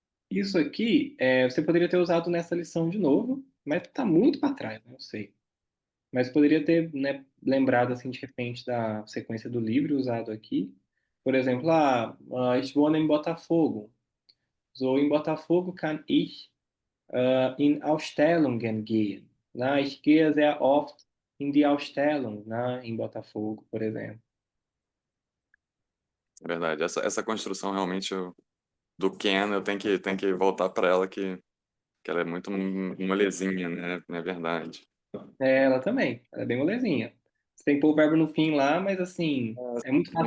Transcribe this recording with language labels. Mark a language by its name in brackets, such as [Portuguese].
[Portuguese] Isso aqui, você poderia ter usado nessa lição de novo, mas está muito para trás, não sei. Mas poderia ter, né, lembrado assim de repente da sequência do livro usado aqui. Por exemplo, [German] ich wohne in Botafogo. So, in Botafogo kann ich in Ausstellungen gehen. [Portuguese] Né? [German] Ich gehe sehr oft in die Ausstellung, [Portuguese] né? Em Botafogo, por exemplo. É verdade. Essa construção realmente do Ken, eu tenho que voltar para ela que ela é muito molezinha, né? É verdade. Ela também, ela é bem molezinha. Você tem que pôr o verbo no fim lá, mas assim, é muito fácil